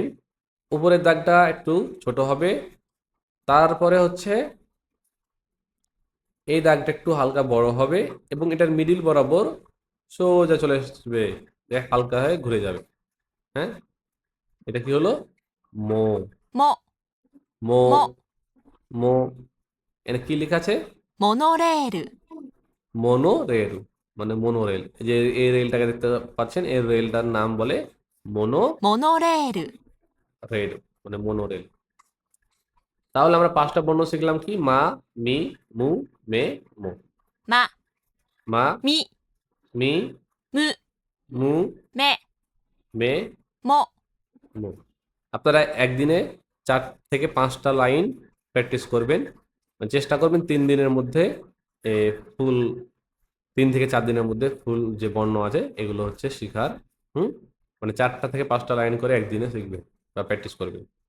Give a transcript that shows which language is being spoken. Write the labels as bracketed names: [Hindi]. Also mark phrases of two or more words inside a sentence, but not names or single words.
[Bangla] উপরের দাগটা একটু ছোট হবে, তারপরে হচ্ছে এই দাগটা একটু হালকা বড় হবে, এবং এটার মিডিল বরাবর সোজা চলে আসবে, হালকা হয়ে ঘুরে যাবে। হ্যাঁ, এটা কি হলো? মো। [Japanese] も [Bangla] মো। [Japanese] も [Bangla] মো। এটা কি লেখা আছে? [Japanese] モノレール [Bangla] মনো রেল, মানে মনোরেল। এই যে এই রেলটাকে দেখতে পাচ্ছেন, এর রেলটার নাম বলে মনো [Japanese] モノレール [Bangla] রেল, মানে মনোরেল। তাহলে আমরা পাঁচটা বর্ণ শিখলাম কি? মা, মি, মু, মে, মো। [Japanese] ま [Bangla] মা, [Japanese] み [Bangla] মি, [Japanese] む [Bangla] মু, [Japanese] め [Bangla] মে, [Japanese] も [Bangla] মো। আপনারা একদিনে 4 থেকে 5টা লাইন প্র্যাকটিস করবেন। চেষ্টা করবেন 3 দিনের মধ্যে এ, ফুল 3 থেকে 4 দিনের মধ্যে ফুল যে বর্ণ আছে এগুলো হচ্ছে শিখার। হুম, মানে 4টা থেকে 5টা লাইন করে একদিনে শিখবেন বা প্র্যাকটিস করবেন।